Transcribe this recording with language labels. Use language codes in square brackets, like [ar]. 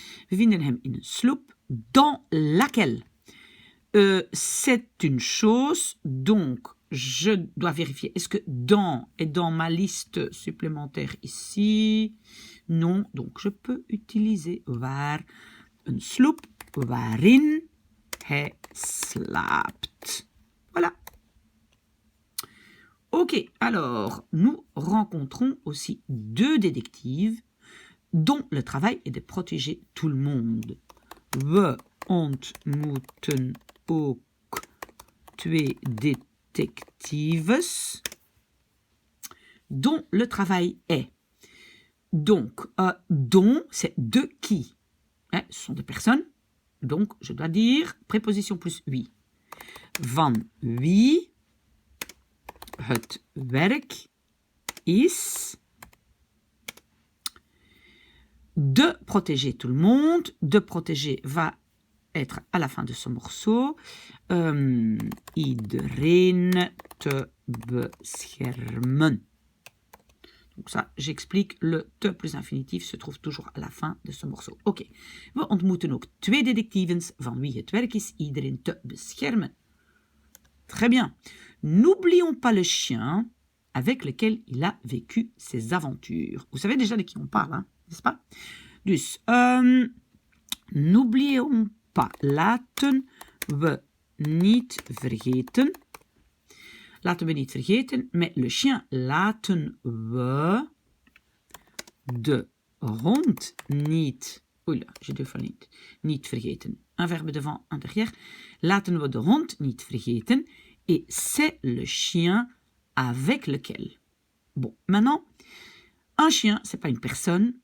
[nl] We vinden hem in een sloep [fr] dans laquelle. C'est une chose, donc je dois vérifier. Est-ce que dans est dans ma liste supplémentaire ici? Non, donc je peux utiliser [nl] waar een sloep waarin hij slaapt. [fr] Voilà. Ok, alors nous rencontrons aussi deux détectives dont le travail est de protéger tout le monde. [nl] We ontmoeten ook twee détectives [fr] dont le travail est. Donc, dont, c'est de qui. Hein, ce sont des personnes. Donc, je dois dire préposition plus wie. [nl] Van wie het werk is [fr] de protéger tout le monde. De protéger va être à la fin de ce morceau. [nl] Iedereen te beschermen. [fr] Donc ça, j'explique, le te plus infinitif se trouve toujours à la fin de ce morceau. Ok. [nl] We ontmoeten ook twee detectives van wie het werk is iedereen te beschermen. [fr] Très bien. N'oublions pas le chien avec lequel il a vécu ses aventures. Vous savez déjà de qui on parle, hein, n'est-ce pas? Dus, n'oublions pas. [nl] Laten we niet vergeten. Laten we niet vergeten. Met [fr] le chien [nl] laten we de hond niet... [fr] Oula, j'ai deux fois niet. [nl] Niet vergeten. [fr] Un verbe devant, un derrière. [nl] Laten we de hond niet vergeten. [fr] Et c'est le chien avec lequel. Bon, maintenant, un chien, c'est pas une personne.